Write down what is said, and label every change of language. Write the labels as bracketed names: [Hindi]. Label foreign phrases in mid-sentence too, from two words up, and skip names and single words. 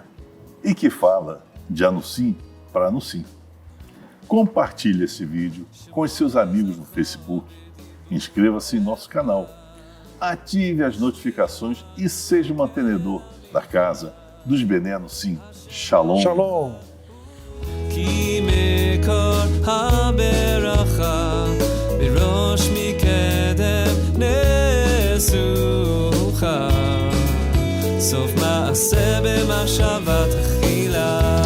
[Portuguese] E que fala de Anusim para Anusim. Compartilhe esse vídeo com os seus amigos no Facebook. Inscreva-se em nosso canal. Ative as notificações e seja o mantenedor da casa dos Bené Anusim. Shalom. Shalom. [Hebrew] כי מקור הברכה בראש מקדם נסוכה סוף מעשה במחשבה תחילה